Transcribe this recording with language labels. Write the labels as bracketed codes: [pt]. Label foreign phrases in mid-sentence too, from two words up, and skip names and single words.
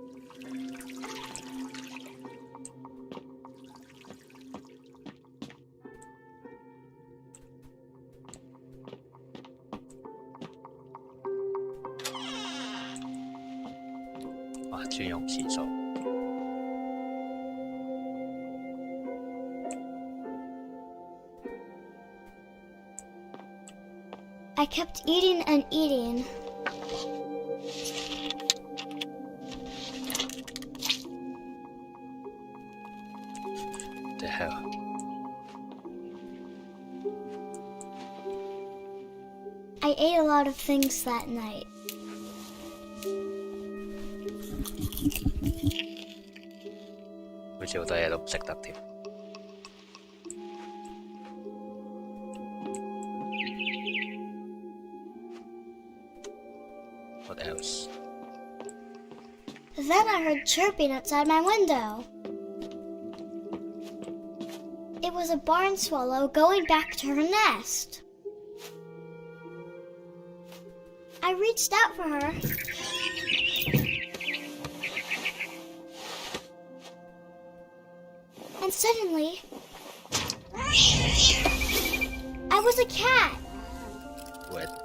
[yue] 哇專用廁所 [en] I kept eating and eating. the hell I ate a lot of things that night. [yue] 好似好多嘢都唔食得添 [en] What else? Then I heard chirping outside my window. It was a barn swallow going back to her nest. I reached out for her. And suddenly, I was a cat. What?